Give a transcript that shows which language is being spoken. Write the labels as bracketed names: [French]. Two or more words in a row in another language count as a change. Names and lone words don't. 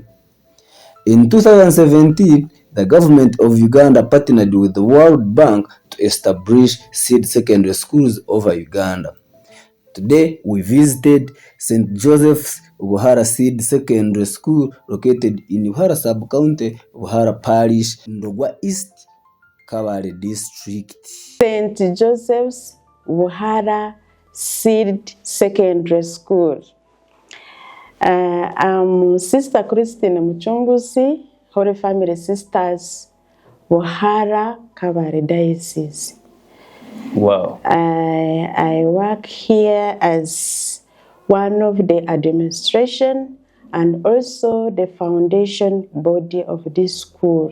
[English] In 2017, the government of Uganda partnered with the World Bank to establish seed secondary schools over Uganda. Today, we visited St. Joseph's Buhara Seed Secondary School located in Buhara Subcounty, Buhara Parish, Ndogwa East, Kabale District. St. Joseph's Buhara Seed Secondary School. I'm Sister Christine Muchunguzi, Holy Family Sisters, Buhara, Kabale Diocese. Wow. I work here as one of the administration and also the foundation body of this school.